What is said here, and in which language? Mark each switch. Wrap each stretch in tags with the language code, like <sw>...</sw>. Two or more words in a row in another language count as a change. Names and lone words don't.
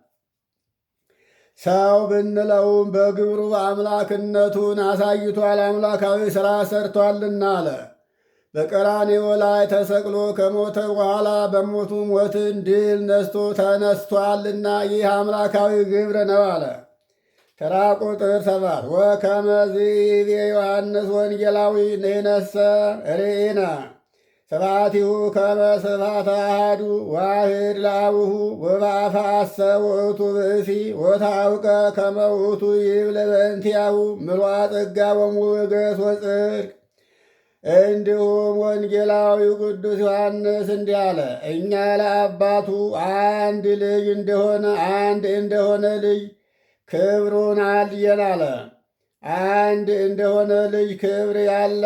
<am>ሰው ብንለውም በግብሩ አምላክነቱን አሳይቷል፣ አምላካዊ ሥራ ሰርቷልና አለ። በቀራንዮ ላይ ተሰቅሎ ከሞተ በኋላ በሞቱ ሞትን ድል ነስቶ ተነስቷልና ይህ አምላካዊ ግብር ነው አለ። ተራ ቁጥር</am> <gez>7 ወከመ ይቤ ዮሐንስ ወንጌላዊ ንሕነሰ ርኢነ ስብሐቲሁ ከመ ስብሐተ አሐዱ ዋሕድ ለአቡሁ ወበአፍአሰ ውእቱ ብእሲ ወታውቀ ከመ ውእቱ ይብል በእንቲአሁ ምልዋ ጸጋ ወሞገስ ወጽድቅ።</gez> <am>እንዲሁም ወንጌላዊው ቅዱስ ዮሐንስ እንዲህ አለ። እኛ ለአባቱ አንድ ልጅ እንደሆነ ልጅ ክብሩን አየን አለ። አንድ እንደሆነ ልጅ ክብር ያለ</am>